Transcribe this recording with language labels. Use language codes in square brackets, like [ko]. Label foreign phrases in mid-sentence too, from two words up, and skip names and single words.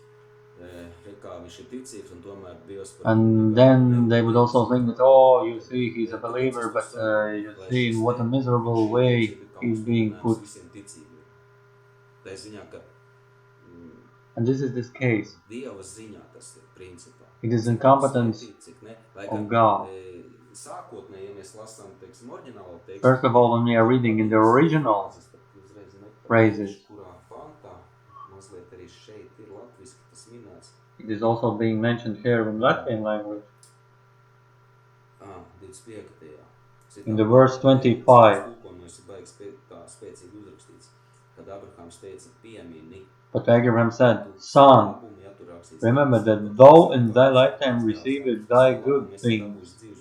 [en] And then they would also think that, oh, you see, he's a believer, but you see in what a miserable way he's being put. And this is this case. [lv] Dieva ziņā tas ir principā. [en] It is [lv] Cik var [en] incompetence [lv] svētīt, cik ne. Lai [en] of [lv] gan [en] God. [lv] sākotnēji, ja mēs lasām, teiksim, oriģinālo tekstu, [en] First of all, when we are reading in the original [lv] frāzes, tad uzreiz [en] phrases, [lv] nepateikšu, kurā pantā, mazliet arī šeit ir latviski tas minēts. [en] it is also being mentioned here in Latvian language. 25. In the verse 25. But Abraham said, Son, remember that thou in thy lifetime received thy good things.